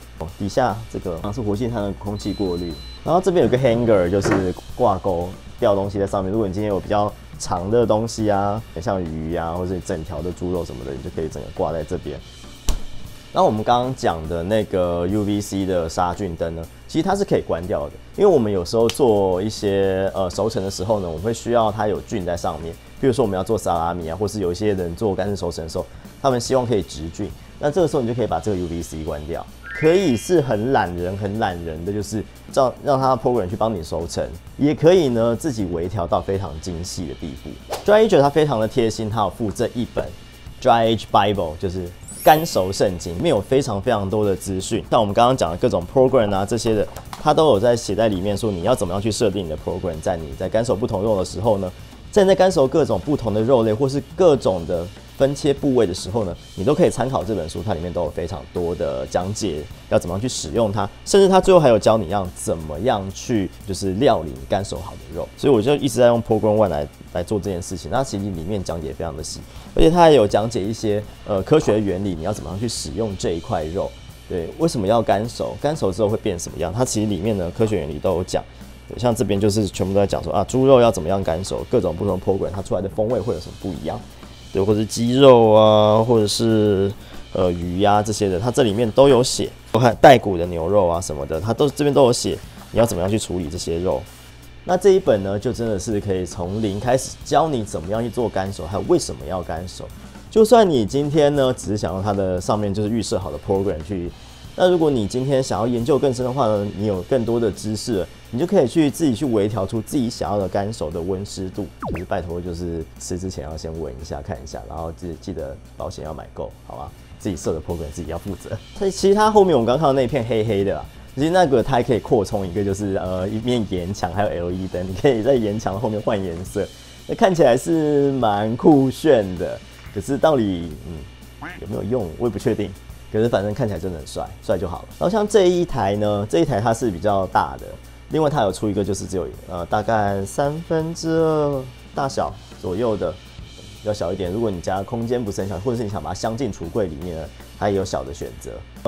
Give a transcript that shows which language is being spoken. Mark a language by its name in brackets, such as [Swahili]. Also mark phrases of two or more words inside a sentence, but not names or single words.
[Chinese] 底下這個是活性炭的空氣過濾，然後這邊有個 hanger， 就是掛鈎吊東西在上面。如果你今天有比較長的東西啊，像魚啊，或者整條的豬肉什麼的，你就可以整個掛在這邊。那我們剛剛講的那個 UVC 的殺菌燈呢，其實它是可以關掉的，因為我們有時候做一些熟成的時候呢，我們會需要它有菌在上面。比如說我們要做沙拉米啊，或是有一些人做乾式熟成的時候，他們希望可以直菌，那這個時候你就可以把這個 UVC 關掉。可以是很懶人的，就是讓它 program 去幫你熟成，也可以呢自己微調到非常精細的地步。Dry Age 它非常的貼心，它有附這一本 Dry Age Bible，就是乾熟聖經，裡面有非常多的資訊，像我們剛剛講的各種 program 啊這些的，它都有在寫在裡面，說你要怎麼樣去設定你的 program， 在你在乾熟不同肉的時候呢，在乾熟各種不同的肉類或是各種的分切部位的时候呢，你都可以參考這本書，它裡面都有非常多的講解，要怎麼樣去使用它，甚至它最後還有教你要怎麼樣去就是料理乾熟好的肉。所以我就一直在用 Program One 來做這件事情。那其實裡面講解非常的細，而且它還有講解一些科學的原理，你要怎麼樣去使用這一塊肉，對，為什麼要乾熟，乾熟之後會變什麼樣，它其實裡面的科學原理都有講。像這邊就是全部都在講說啊，豬肉要怎麼樣乾熟，各種不同 program 它出來的風味會有什麼不一樣，對，或者是雞肉啊，或者是魚呀這些的，它這裡面都有寫。我看帶骨的牛肉啊什麼的，它這邊都有寫，你要怎麼樣去處理這些肉。那這一本呢，就真的是可以從零開始教你怎麼樣去做乾熟，還有為什麼要乾熟。就算你今天呢，只是想用它的上面就是預設好的 program 去。那如果你今天想要研究更深的話呢，你有更多的知識了，你就可以去自己去微調出自己想要的乾熟的溫濕度。就是拜託，就是吃之前要先聞一下看一下，然後記得保險要買夠，好吧？自己設的 program 自己要負責。所以其實它後面我們剛看到那一片黑黑的啦，其實那個它還可以擴充一個，就是一面岩牆還有 LED 燈，你可以在岩牆後面換顏色，那看起來是蠻酷炫的。可是到底有沒有用，我也不確定。可是反正看起來真的很帥就好了。然後像這一台呢，這一台它是比較大的，另外它有出一個就是只有大概2/3大小左右的，比較小一點。如果你家空間不是很小，或者是你想把它鑲進櫥櫃裡面呢，它也有小的選擇。